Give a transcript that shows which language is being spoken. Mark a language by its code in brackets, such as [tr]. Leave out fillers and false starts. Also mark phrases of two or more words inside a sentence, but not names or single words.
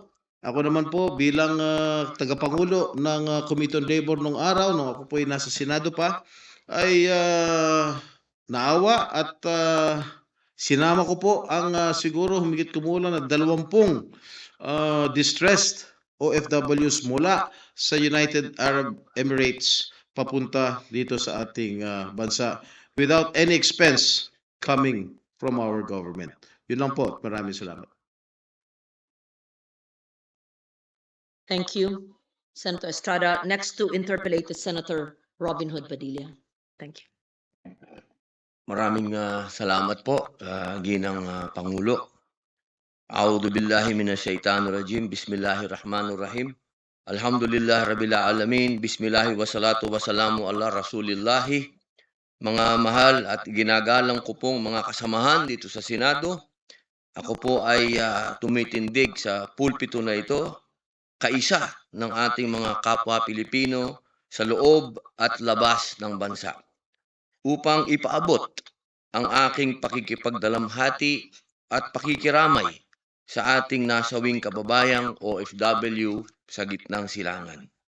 [tl] Ako naman po bilang tagapangulo ng Committee on Labor nung araw, nung ako po ay nasa Senado pa, ay naawa at sinama ko po ang siguro humigit kumulang na 20 [en] distressed OFWs [tl] mula sa United Arab Emirates papunta dito sa ating bansa [en] without any expense coming from our government. [tl] Yun lang po. Maraming salamat. [en] Thank you, Senator Estrada. Next to interpolate is Senator Robin Hood Padilla. Thank you. [tl] Maraming salamat po, Ginang Pangulo. [ar] أعوذ بالله من الشيطان الرجيم. بسم الله الرحمن الرحيم الحمد لله رب العالمين. بسم الله والصلاة والسلام على رسول الله. [tl] Mga mahal at ginagalang ko pong mga kasamahan dito sa Senado, ako po ay tumitindig sa pulpito na ito, kaisa ng ating mga kapwa Pilipino sa loob at labas ng bansa, upang ipaabot ang aking pakikipagdalamhati at pakikiramay sa ating nasawing kababayang OFW sa gitnang silangan.